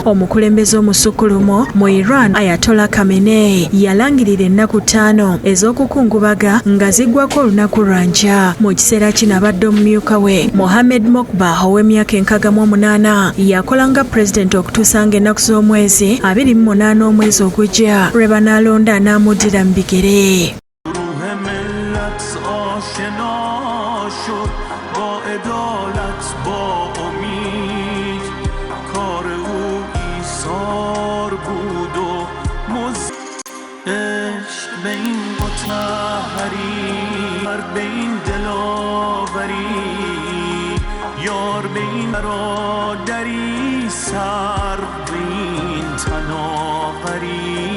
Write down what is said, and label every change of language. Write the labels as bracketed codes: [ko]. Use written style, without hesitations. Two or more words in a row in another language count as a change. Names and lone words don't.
[lg] Omukulembeze omusukkulumu mu Iran Ayatollah Khamenei yalangirira ennaku 5 ez'okukungubaga nga ziggwako olunaku lwa nkya. Mu kiseera kino abadde omumyuka we Mohamed Mokba ow'emyaka 68 yakola nga pulezidenti okutuusa ng'ennaku z'omwezi 28 omwezi ogujja lwe banaalonda anaamuddira mu bigere. [fa] آشنا شد با عدالت با امید کار او ایثار بود و عشق به این مطهری به این دلاوری یار به این برادری سر به این تناوری.